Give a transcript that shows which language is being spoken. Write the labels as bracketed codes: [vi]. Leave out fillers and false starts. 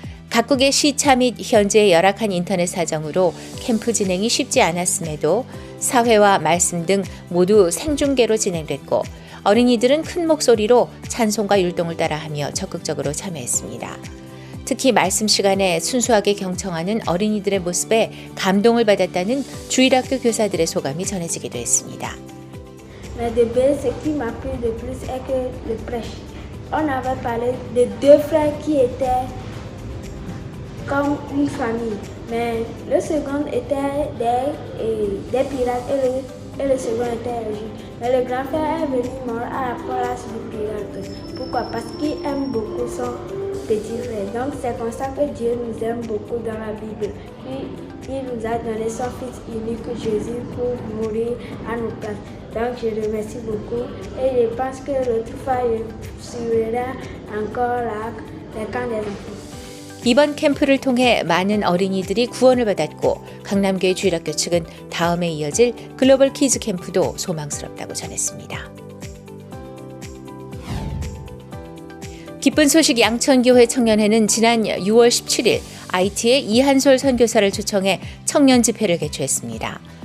[ko] 각국의 시차 및 현재의 열악한 인터넷 사정으로 캠프 진행이 쉽지 않았음에도 사회와 말씀 등 모두 생중계로 진행됐고, 어린이들은 큰 목소리로 찬송과 율동을 따라하며 적극적으로 참여했습니다. 특히 말씀 시간에 순수하게 경청하는 어린이들의 모습에 감동을 받았다는 주일학교 교사들의 소감이 전해지기도 했습니다. [fr] Mais de belles, ce qui m'a plu de plus est que le prêche. On avait parlé de deux frères qui étaient comme une famille, mais le second était des pirates et le second était un juif. Mais le grand frère est venu mort à la place du pirate. Pourquoi? Parce qu'il aime beaucoup son petit frère. Donc c'est comme ça que Dieu nous aime beaucoup dans la Bible. Il nous a donné son Fils unique Jésus pour mourir à nos places. Donc je remercie beaucoup et je pense que l'autre fois je suivrai encore les camps des enfants. [ko] 이번 캠프를 통해 많은 어린이들이 구원을 받았고, 강남교회 주일학교 측은 다음에 이어질 글로벌 키즈 캠프도 소망스럽다고 전했습니다. 기쁜 소식 양천교회 청년회는 지난 6월 17일 IT의 이한솔 선교사를 초청해 청년 집회를 개최했습니다.